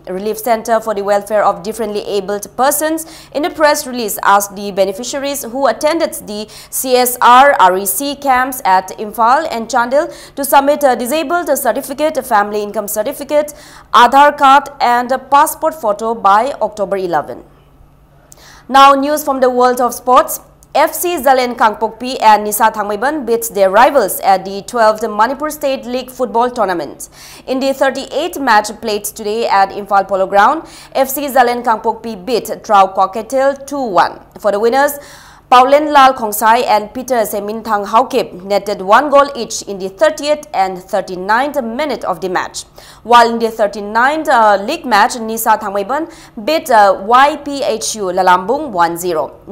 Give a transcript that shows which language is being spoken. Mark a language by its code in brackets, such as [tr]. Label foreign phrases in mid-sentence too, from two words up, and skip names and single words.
[en] Relief Center for the Welfare of Differently Abled Persons in a press release asked the beneficiaries who attended the CSR REC camps at Imphal and Chandil to submit a disabled certificate, a family income certificate, Aadhaar card and a passport photo by October 11. Now news from the world of sports. FC Zalen Kangpokpi and Nisa Thangmaiban beat their rivals at the 12th Manipur State League Football Tournament. In the 38th match played today at Imphal Polo Ground, FC Zalen Kangpokpi beat Trau Kwaketil 2-1. For the winners, Paulen Lal Khongsai and Peter Semintang Haukip netted 1 goal each in the 30th and 39th minute of the match. While in the 39th league match, Nisa Thangmaiban beat YPHU Lalambung 1-0.